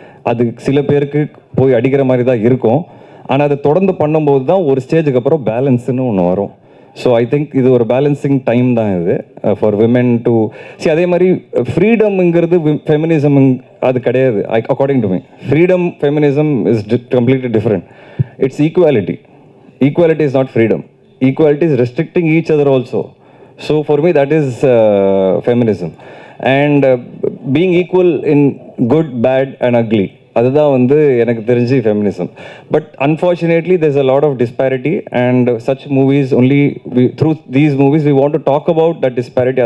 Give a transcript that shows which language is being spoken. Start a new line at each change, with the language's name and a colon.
Tamil: அது சில பேருக்கு போய் அடிக்கிற மாதிரி தான் இருக்கும். ஆனால் அதை தொடர்ந்து பண்ணும்போது தான் ஒரு ஸ்டேஜுக்கு அப்புறம் பேலன்ஸ்னு ஒன்று வரும்.
English: so I think
Tamil: இது ஒரு பேலன்சிங் டைம் தான் இது
English: for women to
Tamil: அதே மாதிரி ஃப்ரீடம்ங்கிறது ஃபெமினிசம் அது கிடையாது.
English: According to me freedom feminism is completely different. It's equality. Equality is not freedom. Equality is restricting each other also. So for me that is feminism. And being equal in good, bad and ugly.
Tamil: அதுதான் வந்து எனக்கு தெரிஞ்சு feminism.
English: But unfortunately there's a lot of disparity and such movies only through these movies we want to talk about that disparity.